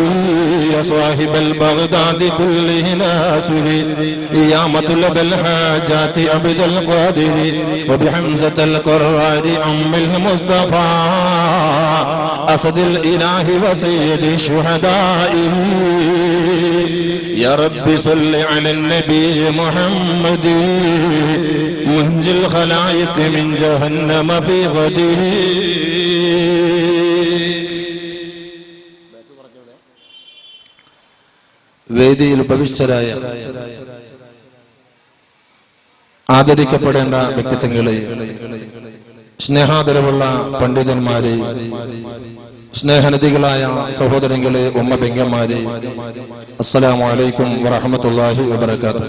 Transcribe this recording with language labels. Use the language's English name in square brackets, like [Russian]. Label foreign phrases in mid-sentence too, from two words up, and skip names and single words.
[Arabic] يا صاحب البغداد كله ناسه يا مطلب الحاجات عبد القادر وبحمزة القرار أم المصطفى أسد الإله وسيد الشهداء. يا رب صل على النبي محمد منجي الخلائق من جهنم في غده. [Malayalam] വേദിയിൽ ഉപവിഷ്ടരായ ആദരിക്കപ്പെടേണ്ട വ്യക്തിത്വങ്ങളെ, സ്നേഹാദരവുള്ള പണ്ഡിതന്മാരെ, സ്നേഹനദികളായ സഹോദരങ്ങളെ, ഉമ്മ പെങ്ങന്മാരെ, [Arabic] السلام عليكم ورحمة الله وبركاته.